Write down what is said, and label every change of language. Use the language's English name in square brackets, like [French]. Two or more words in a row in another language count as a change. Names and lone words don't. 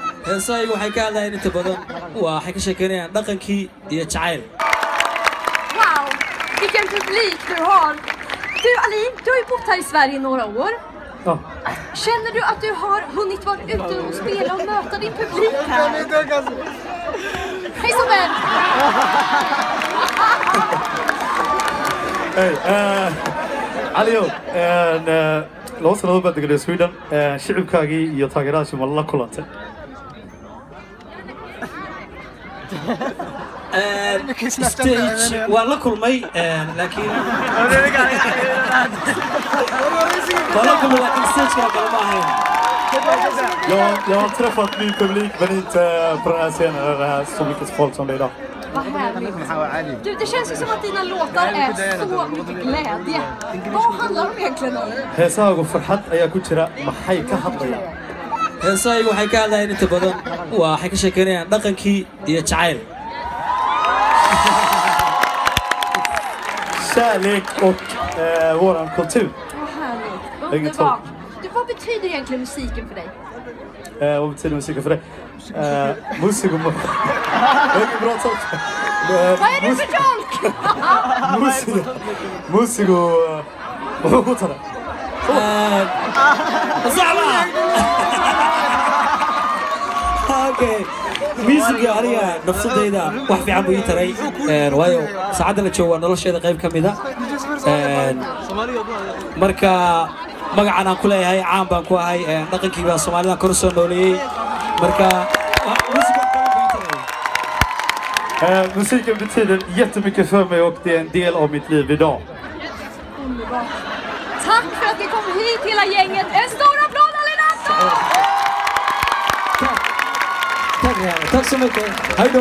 [Somali] heesaygu waxay ka hadlayaan inta badan waxay ka sheekeynayaan dhaqankii iyo jacayl. [Swedish] Wow, vilken publik du har. Du Ali, du har ju bott här i Sverige i några år. Ja. Känner du att du har hunnit vara ute och spela och möta din publik här? Hej Sobel! [Somali] Hey, Aliyo, loo sano baad degay Sweden, shicibkaagii iyo taageerayaashii ma la kulantay? Stage waa la kulmay laakiin stage kale ma ahayn. [Swedish] Jag har träffat min publik men inte på den här scenen där det är så mycket folk som det är idag. Vad härligt. Du, det känns ju som att dina låtar är så mycket glädje. Vad handlar de egentligen om? [Somali] Heesaagu farxad ayaa ku jira maxay ka hadlayaan? Heesaygu waxay ka hadlayaan inta badan waxay ka sheekeynayaan dhaqankii iyo jacayl. [Swedish] Kärlek och våran kultur. Vad härligt. Underbart. Du, vad betyder egentligen musiken för dig? Vad betyder musiken för dig? Musik och... Det är bra sak. Vad är det för tolk? Musik och... Vad går det? Okay. [Somali] Musiga aniga nafsadayda wax fiican buu ii taray waayo saacadda la joogo nolosheeda qayb ka mid ah marka magacan aan ku leeyahay caan baan ku ahay dhaqankii baa Soomaalida kor soo nooleeyay marka musiga [Swedish] musiken betyder jättemycket för mig och det är en del av mitt liv idag. Underbart. Tack för att ni kom hit hela gänget. En stor applåd Alinato! Tack så mycket. Hej då.